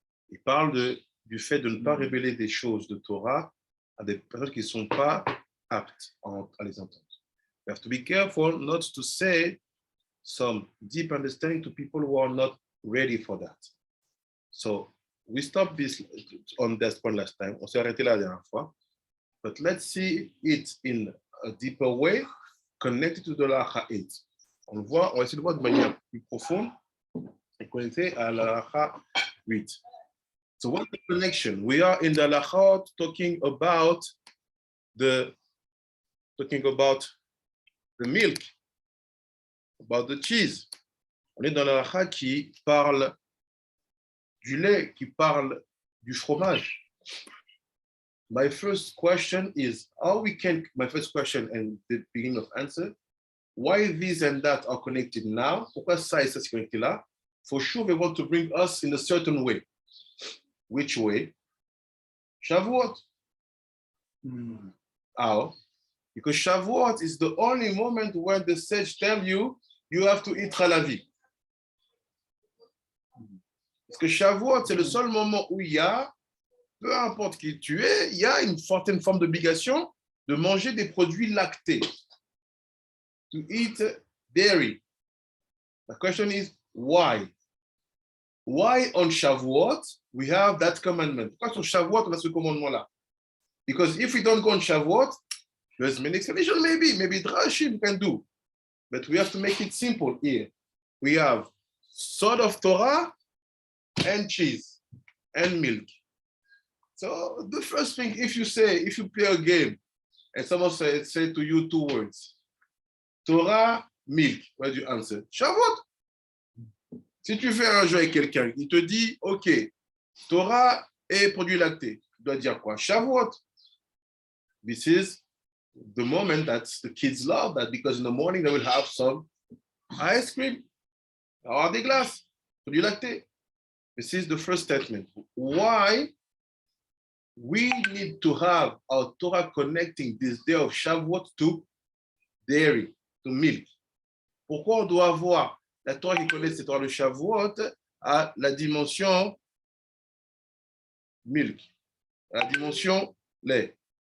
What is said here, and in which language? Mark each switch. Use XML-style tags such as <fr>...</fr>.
<fr>Il parle du fait de ne pas révéler des choses de Torah à des personnes qui ne sont pas aptes à les entendre.</fr> <en>We have to be careful not to say some deep understanding to people who are not ready for that. So we stopped this on that point last time.</en> <fr>On s'est arrêté là la dernière fois.</fr> <en>But let's see it in a deeper way, connected to the halacha 8.</en> <fr>On va essayer de voir de manière plus profonde et connecté à la halacha 8.</fr> <en>So what's the connection? We are in the halacha talking about the milk, about the cheese.</en> <fr>On est dans la halacha qui parle du lait, qui parle du fromage.</fr> <en>my first question is how we can, my first question and the beginning of answer, why this and that are connected now?</en> <fr>Pourquoi ça et ça c'est connecté là?</fr> <en>For sure, they want to bring us in a certain way. Which way? Shavuot. How? Because Shavuot is the only moment when the sage tell you have to eat halavi.</en> <fr>Parce que Shavuot, c'est le seul moment où il y a, peu importe qui tu es, il y a une certaine forme d'obligation de manger des produits lactés.</fr> <en>To eat dairy. The question is, why? Why on Shavuot, we have that commandment?</en> <fr>Pourquoi sur Shavuot, on a ce commandement-là?</fr> <en>Because if we don't go on Shavuot, there's many explanations, maybe Drashim can do. But we have to make it simple here. We have sod of Torah and cheese and milk. So the first thing, if you play a game and someone say to you 2 words, Torah, milk, what do you answer? Shavuot.</en> <fr>Si tu fais un jeu avec quelqu'un, il te dit, OK, Torah et produits lactés, tu dois dire quoi?</fr> <en>Shavuot. This is the moment that the kids love that because in the morning they will have some ice cream, or</en> <fr>des glaces, produits lactés.</fr> <en>This is the first statement. Why we need to have our Torah connecting this day of Shavuot to dairy, to milk.</en> <fr>Pourquoi on doit avoir la Torah qui connaît cette Torah de Shavuot à la dimension milk, à la dimension lait?</fr>